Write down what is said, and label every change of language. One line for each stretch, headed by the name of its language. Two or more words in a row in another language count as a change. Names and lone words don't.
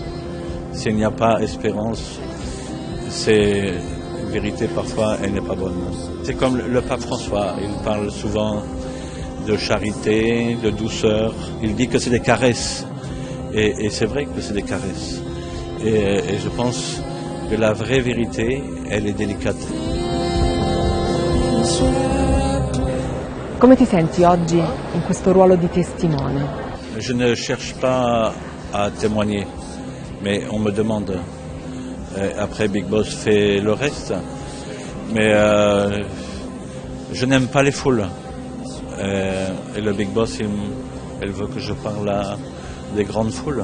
French: S'il n'y a pas espérance, c'est vérité parfois, elle n'est pas bonne. C'est comme le pape François, il parle souvent de charité, de douceur. Il dit que c'est des caresses. Et c'est vrai que c'est des caresses. Et je pense que la vraie vérité, elle est délicate.
Italian: Come ti senti oggi in questo ruolo di testimone?
French: Je ne cherche pas à témoigner, mais on me demande. Après, Big Boss fait le reste. Mais je n'aime pas les foules. Et le Big Boss, elle veut que je parle à des grandes foules.